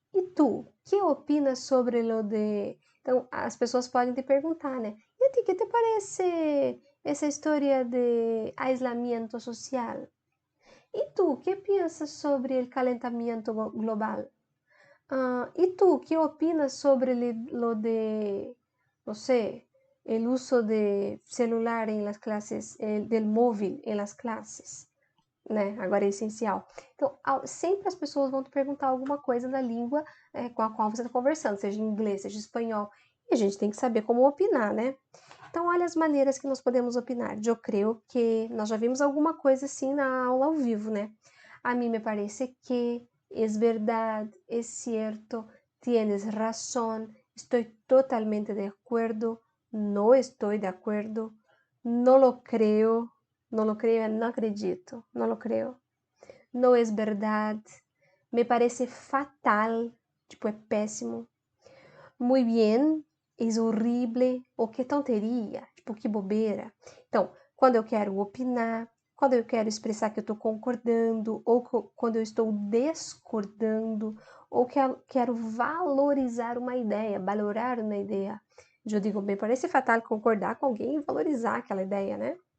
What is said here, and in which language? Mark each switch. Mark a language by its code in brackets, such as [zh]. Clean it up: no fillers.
[es] E tu, que opinas sobre lo de... [pt] Então, as pessoas podem te perguntar, né? E a ti, que te parece essa história de aislamiento social? E tu, que pensas sobre o calentamento global? [es] ¿Y tú qué opinas sobre lo de, no sé, el uso de celular en las clases, del [pt] móvel em las classes, né? Agora é essencial. Então, sempre as pessoas vão te perguntar alguma coisa da língua com a qual você está conversando, seja em inglês, seja em espanhol, e a gente tem que saber como opinar, né? Então, olha as maneiras que nós podemos opinar. Eu creio que nós já vimos alguma coisa assim na aula ao vivo, né? A mim [es] me parece que es verdad, es cierto, tienes razón, estoy totalmente de acuerdo, no estoy de acuerdo, no lo creo, [pt] no acredito, [es] no lo creo, no es verdad, me parece fatal, [pt] tipo, é péssimo, [es] muy bien, es horrible, [pt] ou que tonteria, tipo, que bobeira. Então, quando eu quero opinar, quando eu quero expressar que eu estou concordando, ou quando eu estou discordando, ou que eu quero valorizar uma ideia, valorar uma ideia. Eu digo, [es] me parece fatal [pt] concordar com alguém e valorizar aquela ideia, né?